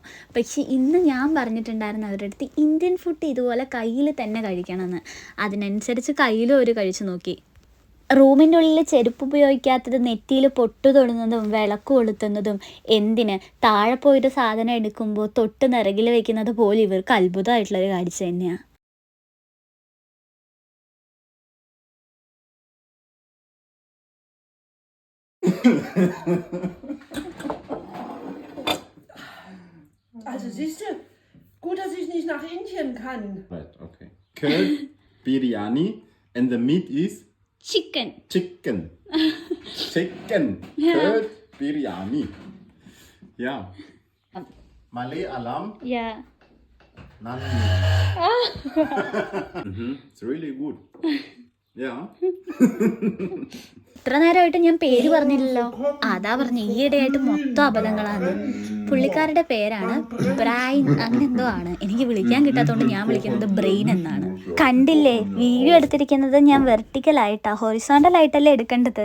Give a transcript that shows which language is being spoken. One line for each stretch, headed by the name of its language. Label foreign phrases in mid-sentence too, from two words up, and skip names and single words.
Malayalam: പക്ഷേ ഇന്ന് ഞാൻ പറഞ്ഞിട്ടുണ്ടായിരുന്നു അവരുടെ അടുത്ത്
English: Indian food
Malayalam: ഇതുപോലെ കയ്യിൽ തന്നെ കഴിക്കണമെന്ന്. അതിനനുസരിച്ച് കയ്യിലും അവർ കഴിച്ചു നോക്കി. റൂമിൻ്റെ ഉള്ളിൽ ചെരുപ്പ് ഉപയോഗിക്കാത്തത്, നെറ്റിയിൽ പൊട്ടു തൊടുന്നതും വിളക്ക് കൊളുത്തുന്നതും, എന്തിന് താഴെ പോയിട്ട് സാധനം എടുക്കുമ്പോൾ തൊട്ട് നിറകിൽ വെക്കുന്നത് പോലും ഇവർക്ക് അത്ഭുതമായിട്ടുള്ളൊരു കാഴ്ച തന്നെയാണ്.
German: Also siehst du, gut, dass ich nicht nach Indien kann.
English: Right, okay. Curd biryani and the meat is
Malayalam: ചിക്കൻ.
English: chicken. Chicken. Curd biryani. Yeah. Malay alam. Yeah. Nani. It's really good. Yeah.
Malayalam: ഇത്ര നേരമായിട്ട് ഞാൻ പേര് പറഞ്ഞില്ലല്ലോ. അതാ പറഞ്ഞു, ഈയിടെയായിട്ട് മൊത്തം അബദ്ധങ്ങളാണ്. പുള്ളിക്കാരുടെ പേരാണ് ബ്രൈൻ, അങ്ങനെ എന്തോ ആണ്. എനിക്ക് വിളിക്കാൻ കിട്ടാത്തതുകൊണ്ട് ഞാൻ വിളിക്കുന്നത് ബ്രെയിൻ എന്നാണ്. കണ്ടില്ലേ, വീഡിയോ എടുത്തിരിക്കുന്നത് ഞാൻ വെർട്ടിക്കലായിട്ടാ, ഹൊറിസോണ്ടലായിട്ടല്ലേ എടുക്കേണ്ടത്.